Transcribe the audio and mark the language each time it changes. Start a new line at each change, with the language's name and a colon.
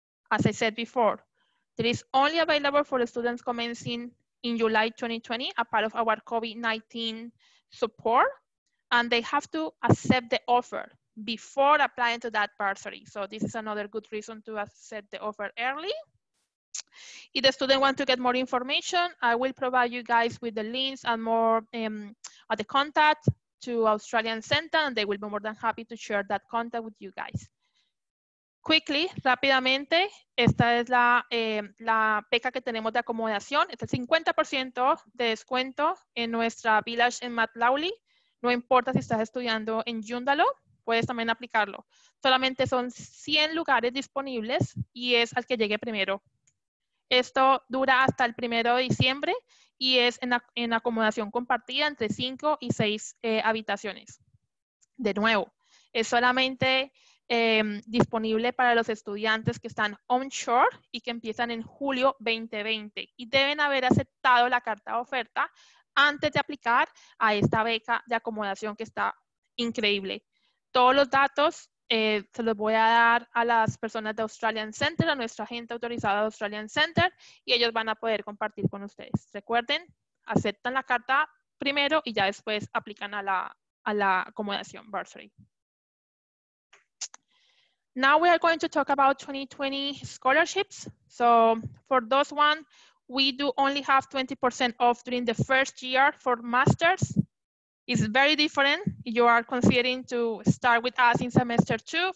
English: As I said before, it is only available for the students commencing in July 2020, a part of our COVID-19 support, and they have to accept the offer before applying to that bursary. So this is another good reason to accept the offer early. If the student wants to get more information, I will provide you guys with the links and more at the contact to Australian Center, and they will be more than happy to share that contact with you guys. Quickly,
Spanish: rápidamente, esta es la beca que tenemos de acomodación. Este es el 50% de descuento en nuestra village en Matt Lawley. No importa si estás estudiando en Joondalup, puedes también aplicarlo. Solamente son 100 lugares disponibles y es al que llegue primero. Esto dura hasta el 1 de diciembre y es en acomodación compartida entre 5 y 6 habitaciones. De nuevo, es solamente disponible para los estudiantes que están onshore y que empiezan en julio 2020 y deben haber aceptado la carta de oferta antes de aplicar a esta beca de acomodación que está increíble. Todos los datos se los voy a dar a las personas de Australian Center, a nuestra agente autorizada de Australian Center, y ellos van a poder compartir con ustedes. Recuerden, aceptan la carta primero y ya después aplican a la acomodación bursary.
English: Now we are going to talk about 2020 scholarships. So for those one, we do only have 20% off during the first year for masters. It's very different. You are considering to start with us in semester 2.